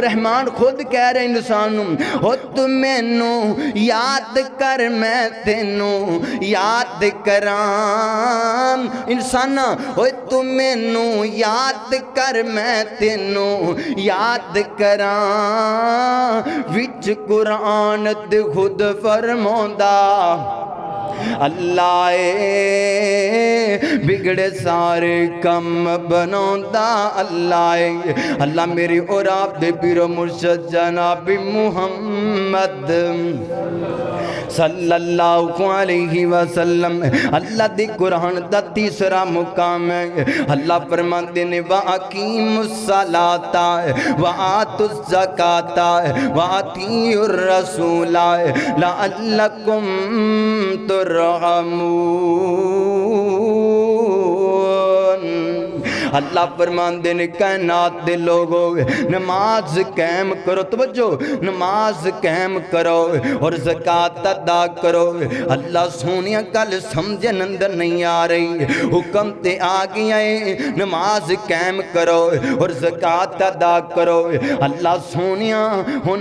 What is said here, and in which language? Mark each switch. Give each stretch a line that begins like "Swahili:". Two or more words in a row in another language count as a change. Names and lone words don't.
Punjabi: ਰਹਿਮਾਨ ਖ਼ੁਦ ਕਹਿ ਰਹੇ ਇਨਸਾਨ ਨੂੰ ਹੋ ਤੂੰ ਮੈਨੂੰ ਯਾਦ ਕਰ ਮੈਂ ਤੈਨੂੰ ਯਾਦ ਕਰਾਂ ਇਨਸਾਨਾ ਓਏ ਤੂੰ ਮੈਨੂੰ ਯਾਦ ਕਰ ਮੈਂ ਤੈਨੂੰ ਯਾਦ ਕਰਾਂ ਵਿਚ ਕੁਰਾਨ ਦੇ ਖ਼ੁਦ ਫ਼ਰਮਾਂਦਾ ਅੱਲਾਹ ਏ ਬਿਗੜੇ ਸਾਰੇ ਕੰਮ ਬਣਾਉਂਦਾ ਅੱਲਾਹ ਏ ਅੱਲਾਹ ਮੇਰੀ ਔਰ ਆਪ ਦੇ ਪੀਰੋ ਮੁਰਸ਼ਦ ਜਨਾਬ ਮੁਹੰਮਦ
Arabic: صلى الله عليه وسلم
Punjabi: ਅੱਲਾਹ ਦੇ ਕੁਰਾਨ ਦਾ ਤੀਸਰਾ ਮੁਕਾਮ ਹੈ ਅੱਲਾਹ ਫ਼ਰਮਾਤੇ ਨੇ
Arabic: وأقيموا الصلاة وآتوا الزكاة وأطيعوا الرسول لعلكم ترحمون
Punjabi: ਅੱਲਾਹ ਫ਼ਰਮਾਤੇ ਨੇ ਕਾਇਨਾਤ ਦੇ ਲੋਕੋ ਨਮਾਜ਼ ਕਾਇਮ ਕਰੋ ਤਵੱਜੋ ਨਮਾਜ਼ ਕਾਇਮ ਕਰੋ ਔਰ ਜ਼ਕਾਤ ਅਦਾ ਕਰੋ ਅੱਲਾਹ ਸੋਹਣਿਆ ਗੱਲ ਸਮਝਣ ਅੰਦਰ ਨਹੀਂ ਆ ਰਹੀ ਹੁਕਮ ਤੇ ਆ ਗਿਆ ਹੈ ਨਮਾਜ਼ ਕਾਇਮ ਕਰੋ ਔਰ ਜ਼ਕਾਤ ਅਦਾ ਕਰੋ ਅੱਲਾਹ ਸੋਹਣਿਆ ਹੁਣ